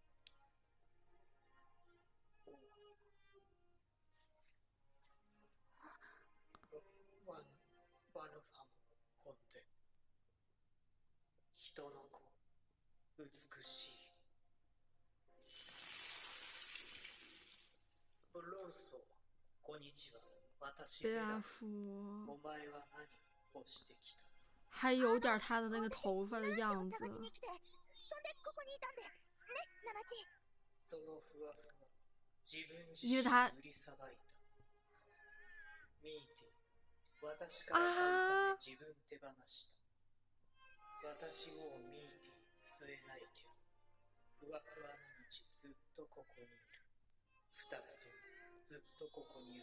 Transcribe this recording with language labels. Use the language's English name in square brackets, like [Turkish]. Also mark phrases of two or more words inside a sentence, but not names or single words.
[Japanese] ワヌファム本で。人の子、美しい。ロンソー、こんにちは。私 [Chinese] 贝拉夫。 [Japanese] お前は何をしてきた？ [Chinese] 还有点他的那个头发的样子。 [Japanese] そんでここにいたんで、ね、ナナチ。そのふわふわ、自分自身 [Chinese] 因为他 [Japanese] 売りさばいた。ミーティ、私から買うため自分手放した。私もうミーティ吸えないけど、ふわふわナナチずっとここにいる。2つともずっとここにある。